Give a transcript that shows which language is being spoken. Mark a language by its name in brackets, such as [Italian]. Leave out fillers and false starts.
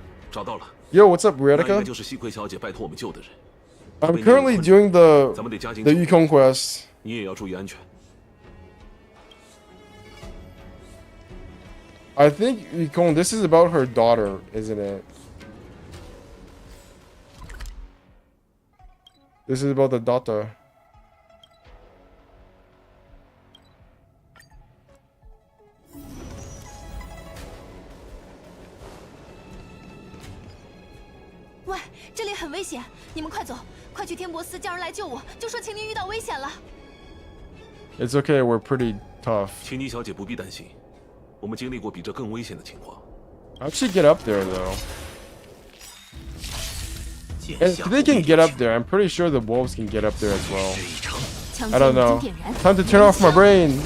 [Chinese] 找到了。 [English] Yo, what's up, [Chinese] 那应该 [English] Riedica? [Chinese] 就是西葵小姐拜托我们救的人。 [English] I'm currently doing the Yukon quest. [Chinese] 你也要注意安全。 [English] I think Yukon, this is about her daughter, isn't it? This is about the daughter. What? [Chinese] 这里很危险，你们快走，快去天博斯叫人来救我，就说秦妮遇到危险了。 [English] It's okay, we're pretty tough. [Chinese] 秦妮小姐不必担心，我们经历过比这更危险的情况。 [English] How'd she get up there, though? And if they can get up there, I'm pretty sure the wolves can get up there as well. I don't know. Time to turn off my brain.